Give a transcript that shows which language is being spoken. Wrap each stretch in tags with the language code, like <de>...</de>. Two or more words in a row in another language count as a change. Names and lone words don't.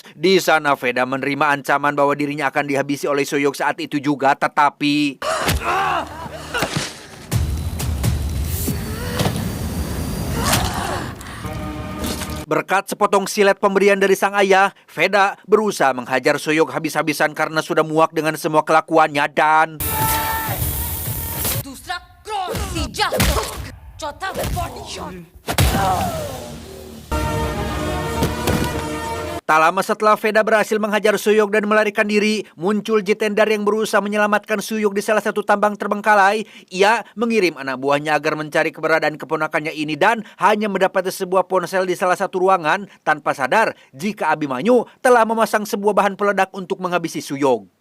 <id>Di sana Veda menerima ancaman bahwa dirinya akan dihabisi oleh Suyog saat itu juga, tetapi... Berkat sepotong silet pemberian dari sang ayah, Veda berusaha menghajar Suyog habis-habisan karena sudah muak dengan semua kelakuannya dan...</id> <hi>दूसरा क्रॉस सीजा चौथा</hi> <en>body shot</en> <id>Tak lama setelah Veda berhasil menghajar Suyog dan melarikan diri, muncul Jitendar yang berusaha menyelamatkan Suyog di salah satu tambang terbengkalai. Ia mengirim anak buahnya agar mencari keberadaan keponakannya ini dan hanya mendapati sebuah ponsel di salah satu ruangan tanpa sadar jika Abimanyu telah memasang sebuah bahan peledak untuk menghabisi Suyog.</id>